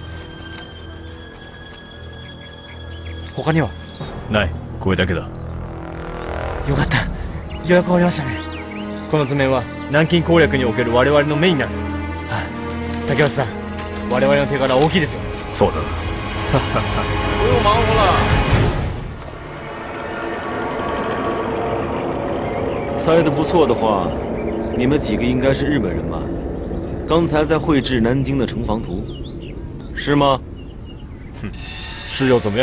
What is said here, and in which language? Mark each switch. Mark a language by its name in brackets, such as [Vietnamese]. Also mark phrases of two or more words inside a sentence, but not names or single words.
[Japanese] 他には？ない。これだけだ。よかった。予約終わりましたね。この図面は南京攻略における我々のメインになる。竹内さん、我々の手柄大きいですよ。そうだな。 [Chinese] 不用忙活了。猜的不错的话，你们几个应该是日本人吧？刚才在绘制南京的城防图，是吗？哼，是又怎么样？